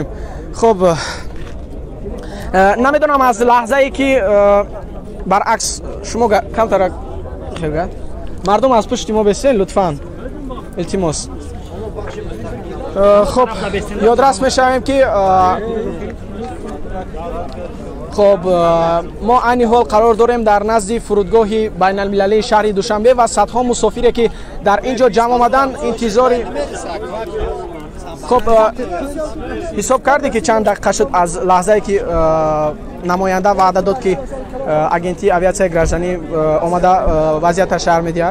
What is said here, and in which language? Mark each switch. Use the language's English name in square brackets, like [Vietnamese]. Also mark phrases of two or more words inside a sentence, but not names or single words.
[Tajik] хуб намедонам аз лаҳзае ки баръакс шумо камтара мардум аз пушти мо бесен лутфан илтимос. хуб ёдрас мешавем ки [Persian] خب ما عین حال قرار داریم در نزد فرودگاه بین‌المللی شهر دوشنبه و صدها مسافری که در اینجا جمع آمدن انتظار. خب حساب کردی که چند دقیقه شد از لحظه‌ای که نماینده وعده داد که اگنتی آویاسیای گراژدانی آمده وضعیت شهر می‌دهد؟